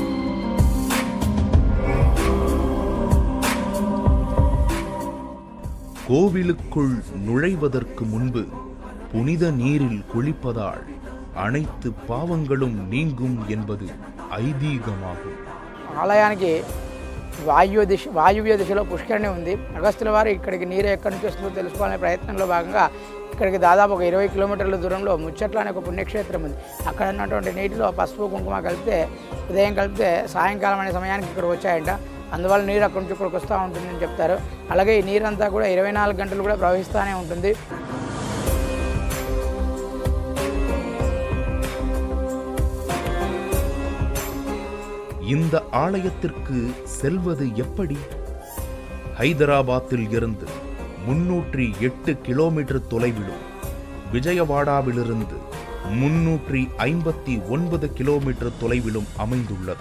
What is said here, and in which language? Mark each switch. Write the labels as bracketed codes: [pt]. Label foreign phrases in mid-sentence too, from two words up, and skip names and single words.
[ta] கோவிலுக்குள் நுழைவதற்கு முன்பு புனித நீரில் குளிப்பதால் அனைத்து பாவங்களும் நீங்கும் என்பது ஐதீகமாகும். [te] ఆలయానికి వాయువ్య దిశలో పుష్కరిణి ఉంది. అగస్త్యుల వారు ఇక్కడికి నీరు ఎక్కడి నుంచి వస్తుందో తెలుసుకోవాలనే ప్రయత్నంలో భాగంగా ఇక్కడికి దాదాపు ఒక 20 కిలోమీటర్ల దూరంలో ముచ్చట్ల అనే ఒక పుణ్యక్షేత్రం ఉంది. అక్కడ ఉన్నటువంటి నీటిలో పసుపు కుంకుమ కలిపితే ఉదయం కలిపితే సాయంకాలం అనే సమయానికి ఇక్కడికి వచ్చాయంట. అందువల్ల నీరు అక్కడి నుంచి ఇక్కడికి వస్తూ ఉంటుందని చెప్తారు. అలాగే ఈ నీరంతా కూడా 24 గంటలు కూడా ప్రవహిస్తూనే ఉంటుంది. [ta] இந்த ஆலயத்திற்கு செல்வது எப்படி? ஹைதராபாத்தில் இருந்து 308 கிலோமீட்டர் தொலைவிலும் விஜயவாடாவிலிருந்து 359 கிலோமீட்டர் தொலைவிலும் அமைந்துள்ளது.